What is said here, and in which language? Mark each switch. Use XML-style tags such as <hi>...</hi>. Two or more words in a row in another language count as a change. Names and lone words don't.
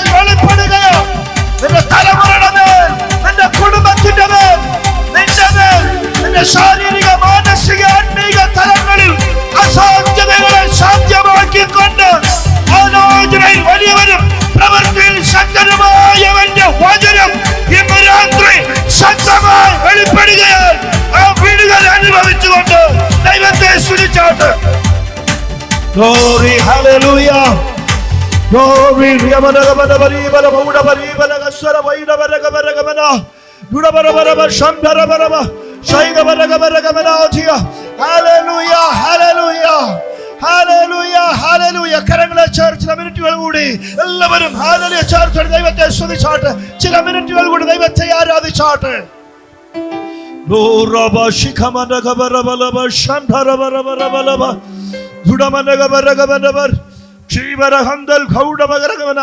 <ml>വെളിപ്പെടുകയോ നിന്റെ തലമുറയുടെ മേൽ, നിന്റെ കുടുംബത്തിന്റെ മേൽ, നിന്റെ മേൽ, നിന്റെ ശാരീരിക മാനസിക ആത്മീക തലങ്ങളിൽ അസാധ്യതകളെ സാധ്യമാക്കിക്കൊണ്ട് ആലോചനയിൽ വലിയവരും പ്രവൃത്തിയിൽ ശക്തനുമായവന്റെ വചനം ഇന്ന് രാത്രി ശക്തമായി വെളിപ്പെടുകയാൽ ആ വിടുതൽ അനുഭവിച്ചുകൊണ്ട് ദൈവത്തെ സ്തുതിച്ചാട്ട്.</ml> <en>Glory, hallelujah. Glory, Yamanagabana Baribala Buddha Baribala Gasara Vaida Baragabaragabana Dudabarabaraba Shamdarabaraba Shaigabaragamana. Hallelujah, hallelujah, hallelujah, hallelujah.</en> <ml>കരങ്ങളെ ചേർത്ത് ചില മിനിറ്റുകൾ കൂടി എല്ലാവരും ഹല്ലേലൂയ ചേർത്ത് ദൈവത്തെ സ്തുതിച്ചാട്ട്. ചില മിനിറ്റുകൾ കൂടി ദൈവത്തെ ആരാധിച്ചാട്ട്. ലോറബ ശിഖമനഗബരബലബ ശംധരബരബരബലബ ദുഡമനഗബരഗബനബർ ക്ഷീവരഹന്തൽ ഘൗഡമഗരഗമന.</ml>